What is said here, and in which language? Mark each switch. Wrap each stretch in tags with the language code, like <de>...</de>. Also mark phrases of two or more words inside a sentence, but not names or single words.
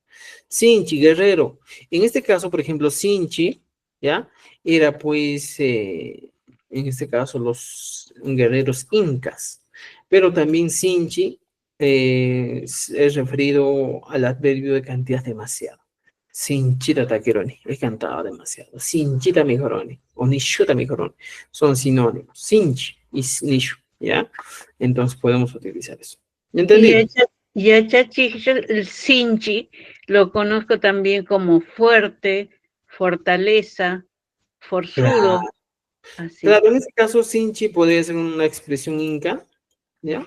<es>Sinchi, guerrero. En este caso, por ejemplo, Sinchi, ¿ya? Era pues, en este caso, los guerreros incas. Pero también Sinchi es referido al adverbio de cantidad demasiado.</es> <qu>Sinchita taqueroni,</qu> <es>he cantado demasiado.</es> <qu>Sinchita mejoroni, o nishuta mejoroni,</qu> <es>son sinónimos. Sinchi y nishu, ¿ya? Entonces podemos utilizar eso. ¿Entendido? Y a Chachi, yo el Sinchi lo conozco también como fuerte, fortaleza, forzudo. Claro. Así. Claro, en este caso, Sinchi podría ser una expresión inca, ¿ya?</es>